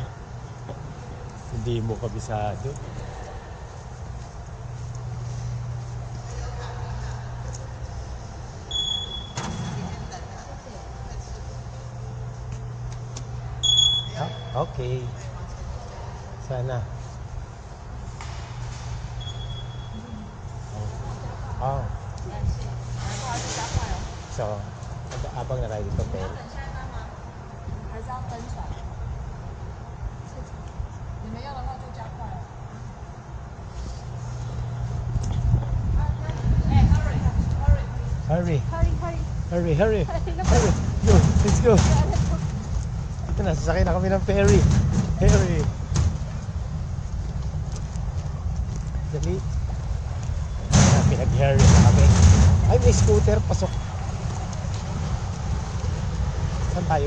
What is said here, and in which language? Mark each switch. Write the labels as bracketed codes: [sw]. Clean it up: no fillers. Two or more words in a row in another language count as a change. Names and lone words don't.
[tl] Hindi mo kabisado. Ah, okay. Sana. Oh. So, abang na tayo dito, pero [zh] 还是要登船。你们要的话就加快哦。 [en] 哎 ，hurry，hurry。 hurry, Hurry, hurry. hurry, hurry, hurry. Go, let's go. [tl] Ito na, sasakay na kami ng ferry. Ferry. Dali. Pinag-hurry na kami. Ay, may scooter. Pasok. Saan tayo?